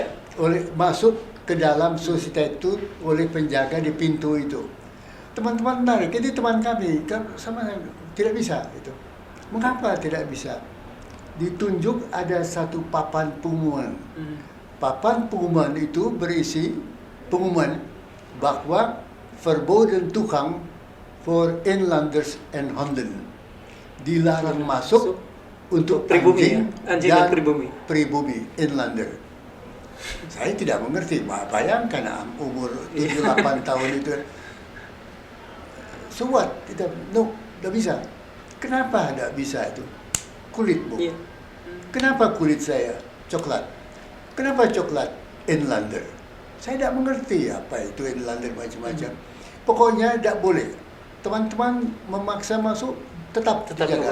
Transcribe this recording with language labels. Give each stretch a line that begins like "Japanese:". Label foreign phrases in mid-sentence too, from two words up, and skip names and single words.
Indonesian: Masuk ke dalam Société itu oleh penjaga di pintu itu. Teman-teman menarik, ini teman kami, sama tidak bisa itu. Mengapa tidak bisa? Ditunjuk ada satu papan pengumuman. Papan pengumuman itu berisi pengumuman bahwa
Dutch: verboden toegang for inlanders en honden.
Indonesian: Dilarang masuk untuk pribumi, anjing, anjing dan pribumi, inlander. Saya tidak mengerti. Bayangkan umur 7-8 tahun itu.
English: So what?
Indonesian: Tidak bisa. Kenapa tidak bisa itu? Kulit, Bu. Iya. Kenapa kulit saya coklat? Kenapa coklat inlander? Saya tidak mengerti apa itu inlander macam-macam. Pokoknya tidak boleh. Teman-teman memaksa masuk, tetap dijaga.